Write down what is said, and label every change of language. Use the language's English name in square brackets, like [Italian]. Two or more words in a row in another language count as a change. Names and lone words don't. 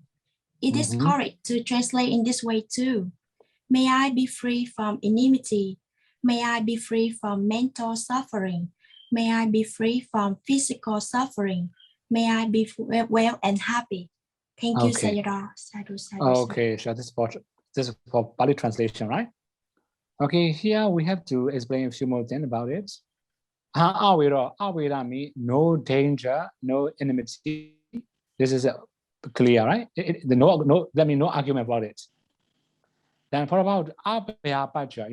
[English] It is correct to translate in this way too. May I be free from enmity. May I be free from mental suffering. May I be free from physical suffering. May I be well and happy. Thank you, [Pali] Sayadaw. Sadhu, sadhu, [English] okay, sure. This is for Pali translation, right? Okay, here we have to explain a few more things about it. Avira means no danger, no enmity. This is clear, right? That means no argument about it. Then what about abhyapacha?